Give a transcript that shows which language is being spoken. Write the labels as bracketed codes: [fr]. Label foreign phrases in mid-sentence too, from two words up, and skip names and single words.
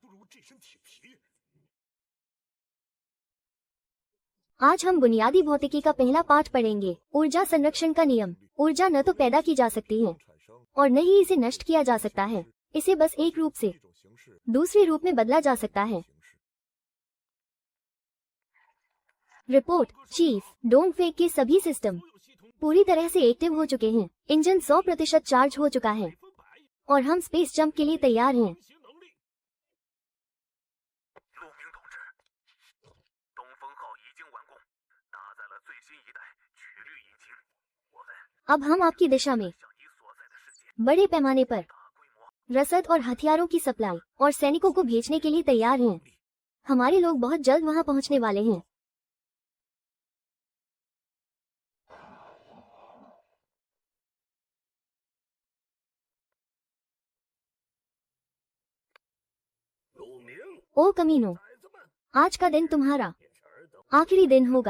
[zh] 不如这身铁皮。 [hi] आज हम बुनियादी भौतिकी का पहला पाठ पढ़ेंगे। ऊर्जा संरक्षण का नियम। ऊर्जा न तो पैदा की जा सकती है [zh] 产生 [hi] और न ही इसे नष्ट किया जा सकता है। इसे बस एक रूप से [zh] 一种形式 [hi] दूसरे रूप में बदला जा सकता है। [zh] 形式。 [hi] रिपोर्ट चीफ डोंट फेक के सभी सिस्टम पूरी तरह से एक्टिव हो चुके हैं। इंजन 100% चार्ज हो चुका है और हम [en] space jump [hi] के लिए तैयार हैं। [zh] 陆明同志，东风号已经完工，搭载了最新一代曲率引擎。我们 [hi] अब हम आपकी दिशा में [zh] 向你所在的世界 [hi] बड़े पैमाने पर [zh] 大规模 [hi] रसद और हथियारों की सप्लाई और सैनिकों को भेजने के लिए तैयार हैं। हमारे लोग बहुत जल्द वहां पहुंचने वाले हैं। ओ कमीनो, आज का दिन तुम्हारा आखिरी दिन होगा।